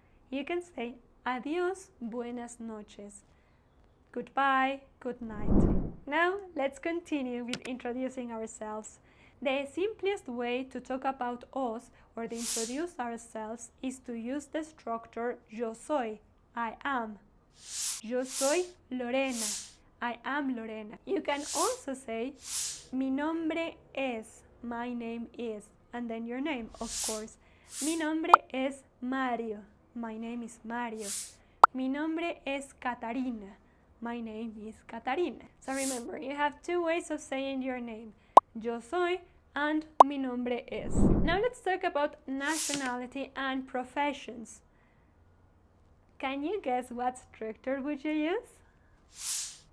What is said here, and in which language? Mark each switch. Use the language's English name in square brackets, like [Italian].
[English] You can say [Spanish] adiós, buenas noches. [English] Goodbye, good night. Now let's continue with introducing ourselves. The simplest way to talk about us or to introduce ourselves is to use the structure [Spanish] yo soy, [English] I am. [Spanish] Yo soy Lorena, [English] I am Lorena. You can also say [Spanish] mi nombre es, [English] my name is, and then your name, of course. [Spanish] Mi nombre es Mario, [English] my name is Mario. [Spanish] Mi nombre es Catarina. [English] My name is Catarina. So remember, you have two ways of saying your name. [Spanish] Yo soy [English] and [Spanish] mi nombre es. [English] Now let's talk about nationality and professions. Can you guess what structure would you use?